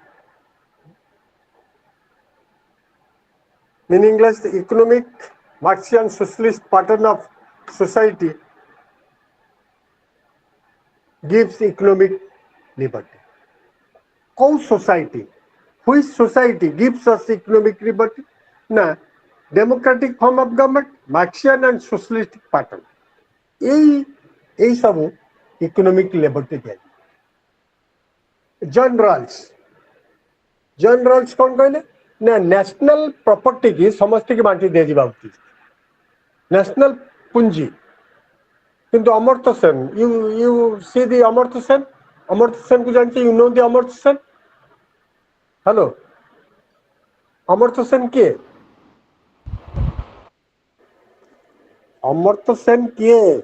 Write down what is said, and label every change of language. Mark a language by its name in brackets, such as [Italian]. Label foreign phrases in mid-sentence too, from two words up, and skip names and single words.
[English] Meaningless the economic Marxian socialist pattern of society gives economic liberty. How society? Which society gives us economic liberty? Na democratic form of government, Marxian and socialistic pattern. [Odia] এই ସବୁ [English] economic liberty [Odia] ଦିଆଯିବ ଜେନେରାଲ୍ସ କଣ କହିଲେ ନା [English] national property [Odia] କି ସମସ୍ତଙ୍କୁ ବାଣ୍ଟି ଦିଆଯିବା ଉଚିତ ନ୍ୟାସନାଲ ପୁଞ୍ଜି କିନ୍ତୁ ଅମର୍ତ୍ୟ ସେନ [English] you see the [Odia] ଅମର୍ତ୍ୟ ସେନକୁ ଜାଣିଛି [English] you know the [Odia] ଅମର୍ତ୍ୟ ସେନ ହ୍ୟାଲୋ ଅମର୍ତ୍ୟ ସେନ କିଏ ଅମର୍ତ୍ୟ ସେନ କିଏ